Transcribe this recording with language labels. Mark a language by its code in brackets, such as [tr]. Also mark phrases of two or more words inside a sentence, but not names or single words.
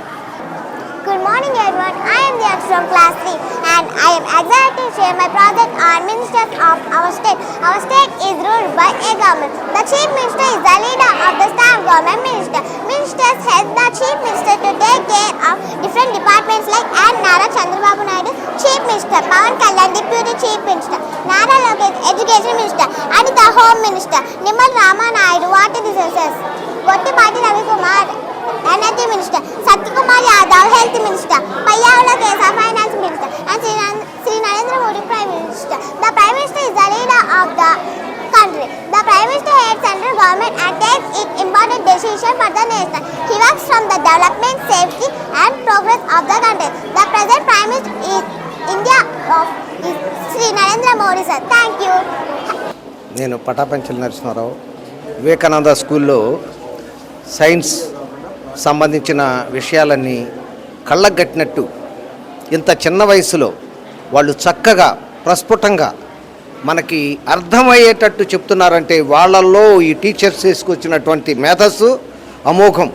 [en] Good morning everyone, I am Diaksh from class 3 and I am excited to share my project on ministers of our state. Our state is ruled by a government. The chief minister is the leader of the staff government minister. Ministers help the chief minister to take care of different departments like Nara Chandrababu Naidu, chief minister, Pawan Kalyan, deputy chief minister, Nara Lokesh, education minister, Anita home minister, Nimal Rama Naidu, water resources, Gottipati Ravikumar, Energy Minister, Satyakumar Yadav, Health Minister, Payyavula Kesa, Finance Minister, and Sri Narendra Modi, Prime Minister. The Prime Minister is the leader of the country. The Prime Minister heads central government and takes important decisions for the nation. He works from the development, safety, and progress of the country. The present Prime Minister is India of Sri Narendra Modi, sir. Thank you. [te] నేను పటాపంచల నరసింహారావు వివేకానంద స్కూల్లో సైన్స్ సంబంధించిన విషయాలన్నీ కళ్ళగట్టినట్టు ఇంత చిన్న వయసులో వాళ్ళు చక్కగా ప్రస్ఫుటంగా మనకి అర్థమయ్యేటట్టు చెప్తున్నారంటే వాళ్ళల్లో ఈ టీచర్స్ తీసుకొచ్చినటువంటి మేధస్సు అమోఘం.